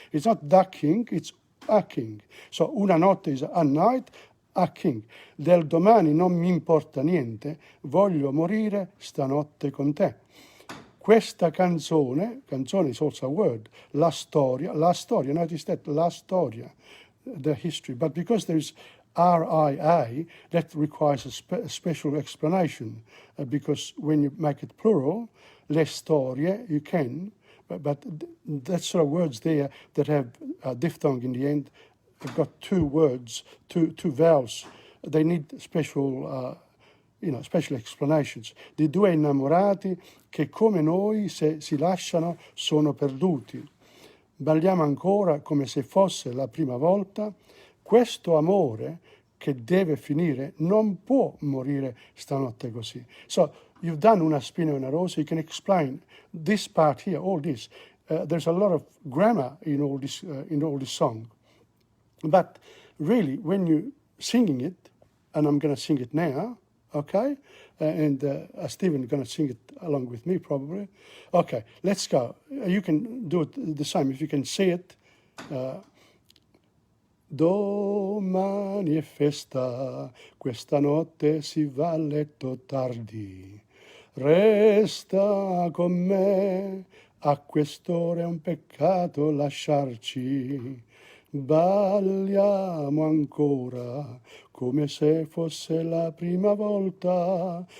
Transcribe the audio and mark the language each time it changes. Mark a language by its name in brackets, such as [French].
[English] It's not the king, it's a king. So [Italian] una notte [English] is a night, a king. [Italian] Del domani non mi importa niente, voglio morire stanotte con te. Questa canzone [English] is also a word, [Italian] la storia, [English] notice that, la storia, the history. But because there is RIA, that requires a special explanation, because when you make it plural, [Italian] le storie, [English] you can, but that sort of words there that have a diphthong in the end, have got two words, two vowels. They need special, special explanations. [Italian] Di due innamorati che come noi se si lasciano sono perduti. Balliamo ancora come se fosse la prima volta. Questo amore che deve finire non può morire stanotte così. [English] So you've done [Italian] una spina e una rosa. [English] You can explain this part here, all this. There's a lot of grammar in all this song. But really, when you're singing it, and I'm going to sing it now, okay? And Stephen's going to sing it along with me probably. Okay, let's go. You can do it the same if you can see it. [Italian] Domani è festa, questa notte si va a letto tardi. Resta con me, a quest'ora è un peccato lasciarci. Balliamo ancora, come se fosse la prima volta.